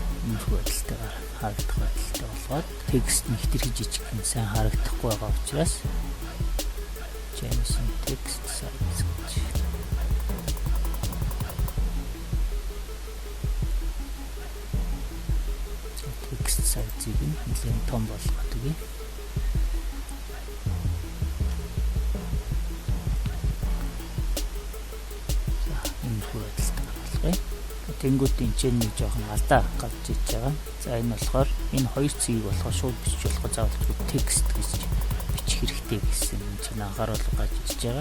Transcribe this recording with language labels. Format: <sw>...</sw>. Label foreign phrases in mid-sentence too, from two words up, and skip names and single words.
<mn>иймэрхүү байдалтайгаар харагдах байдалтай болгоод текст нь хэтэрхий жижигхэн сайн харагдахгүй байгаа учраас Jamison</mn> <en>text size</en> <mn>гэж</mn> <en>text size-</en> <mn>ийг нэлээд том болгоод өгье. Тэнгүүд энэ ч нэг жоохон алдаа гарч иж байгаа. За энэ болохоор энэ хоёр цэгийг болохоор шууд бичиж болох заавал текст гэж бичих хэрэгтэй гэсэн юм чинь анхааруулга гарч иж байгаа.</mn>